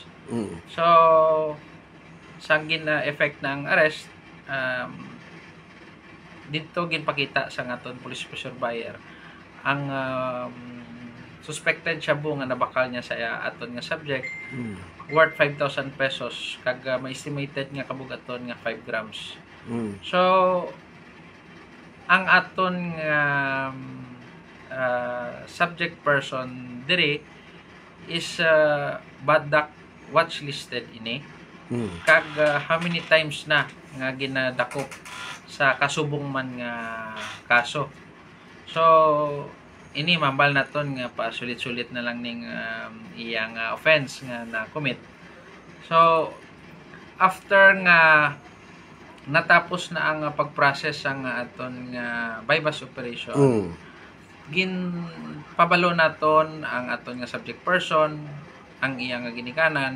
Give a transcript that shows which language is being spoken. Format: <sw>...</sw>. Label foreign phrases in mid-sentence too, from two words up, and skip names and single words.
<hil>So sang effect ng arrest, dito ginpakita sang aton</hil> <en>police patrol buyer</en> <hil>ang suspected shabu nga nabakal niya sa aton nga subject worth 5,000 pesos kag may estimated nga kabugaton nga 5 grams. So ang aton nga</hil> <en>subject person</en> <hil>diri is badak</hil> <en>watch listed</en> <hil>ini kag</hil> <en>how many times</en> <hil>na nga ginadakop sa kasubong man nga kaso. So ini mambal naton nga pa sulit-sulit na lang ning iyang offense nga na-commit. So after nga natapos na ang pag-process ang aton nga</hil> <en>bypass operation,</en> <hil>pabalo naton ang aton nga</hil> <en>subject person,</en> <hil>ang iyang ginikanan.</hil>